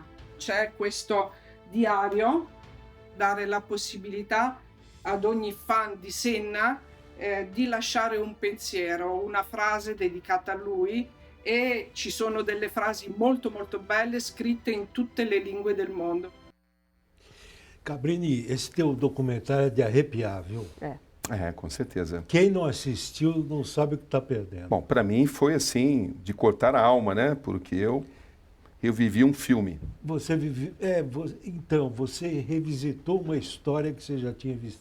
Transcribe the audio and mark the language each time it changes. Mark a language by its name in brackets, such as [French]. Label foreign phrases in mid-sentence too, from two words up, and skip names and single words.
[Italian] C'è questo diario, dare la possibilità ad ogni fan di Senna di lasciare un pensiero, una frase dedicata a lui, e ci sono delle frasi molto molto belle scritte in tutte le lingue del mondo. [Portuguese] Cabrini, esse teu documentário é de arrepiar, viu? Com certeza. Quem não assistiu não sabe o que está perdendo. Bom, para mim foi assim, de cortar a alma, né? Porque eu vivi um filme. Você vive, então, você revisitou uma história que você já tinha visto.